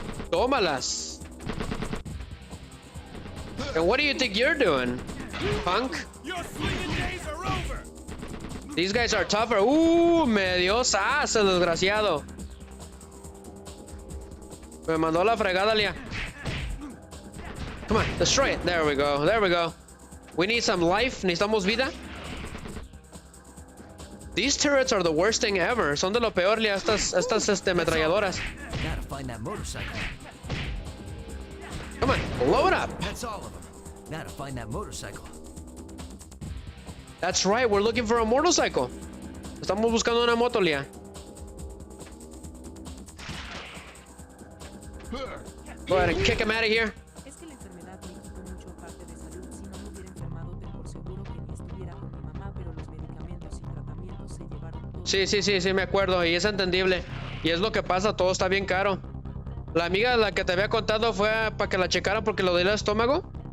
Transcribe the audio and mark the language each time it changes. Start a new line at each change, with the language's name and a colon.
Spanish: Tómalas.
English: And what do you think you're doing, punk? Your swinging days are over. These guys are tougher.
Spanish: Me dio sas, el desgraciado. Me mandó la fregada, Lia.
English: Come on, destroy it. There we go. There we go. We need some life.
Spanish: Necesitamos vida.
English: These turrets are the worst thing ever.
Spanish: Son de lo peor, Lia, estas ametralladoras.
English: Gotta find that motorcycle. Come on, blow it up. That's all of them. Now to find that motorcycle. That's right, we're looking for a motorcycle.
Spanish: Estamos buscando una moto, Lia.
English: Go ahead and kick him out of here.
Spanish: Es que la enfermedad me quitó mucho parte de salud. Si no me hubiera enfermado, ten por seguro que ni estuviera con mi mamá, pero los medicamentos y tratamientos se llevaron todo. Sí, me acuerdo, y es entendible. Y es lo que pasa, todo está bien caro. La amiga de la que te había contado fue para que la checaran porque lo del estómago.